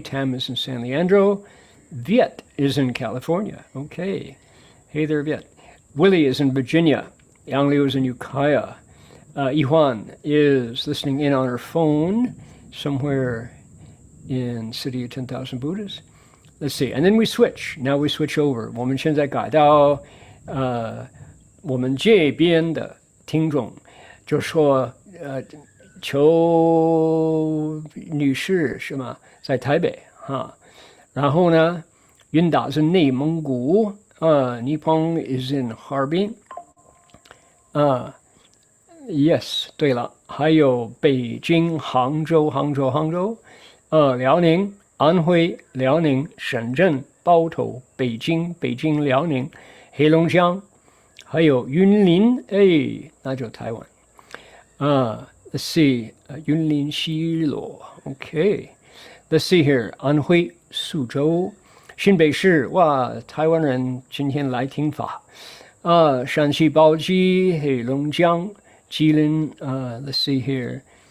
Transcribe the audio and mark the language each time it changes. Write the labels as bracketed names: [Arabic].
[English] Tam is in San Leandro. Viet is in California. Okay. Hey there, Viet. Willie is in Virginia. Yang Liu is in Ukiah. Yihuan is listening in on her phone somewhere in City of 10,000 Buddhas. Let's see. And then we switch. Now we switch over. [Chinese] 我们现在改到我们这边的听众就说邱女士是吗？在台北哈。然后呢，云达是内蒙古 [English] Nippon is in Harbin yes [Chinese] 对了，还有北京、杭州辽宁、安徽、辽宁、深圳、包头、北京、辽宁、黑龙江，还有云林，哎，那就台湾。 [English] Let's see, 云林西螺 ，OK. Let's see here, [Chinese] 安徽宿州、新北市，哇，台湾人今天来听法。山西宝鸡、黑龙江、吉林， [English] Let's see here.